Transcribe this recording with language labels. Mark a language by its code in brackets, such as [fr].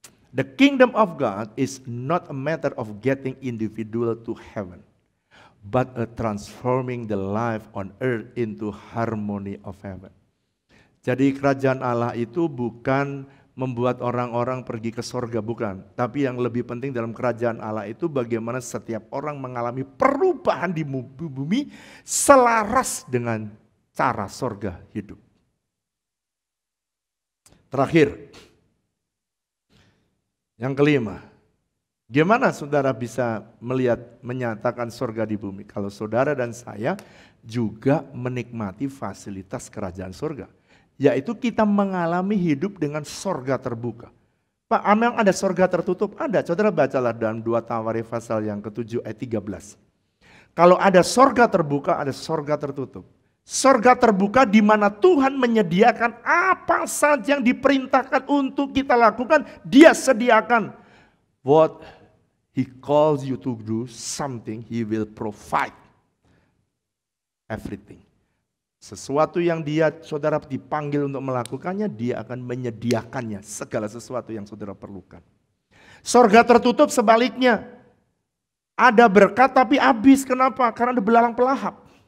[en] The kingdom of God is not a matter of getting individual to heaven, but a transforming the life on earth into harmony of heaven. [id] Jadi kerajaan Allah itu bukan membuat orang-orang pergi ke sorga, bukan. Tapi yang lebih penting dalam kerajaan Allah itu bagaimana setiap orang mengalami perubahan di bumi selaras dengan cara sorga hidup. Terakhir, yang kelima, gimana saudara bisa melihat, menyatakan sorga di bumi? Kalau saudara dan saya juga menikmati fasilitas kerajaan sorga. Yaitu kita mengalami hidup dengan sorga terbuka. Pak, memang ada sorga tertutup? Ada, saudara bacalah dalam 2 Tawarikh pasal yang ke-7 ayat 13. Kalau ada sorga terbuka, ada sorga tertutup. Sorga terbuka di mana Tuhan menyediakan apa saja yang diperintahkan untuk kita lakukan, Dia sediakan. [en] What He calls you to do something, He will provide everything. [id] Sesuatu yang saudara dipanggil untuk melakukannya, Dia akan menyediakannya, segala sesuatu yang saudara perlukan. Sorga tertutup sebaliknya. Ada berkat tapi habis, kenapa? Karena ada belalang pelahap.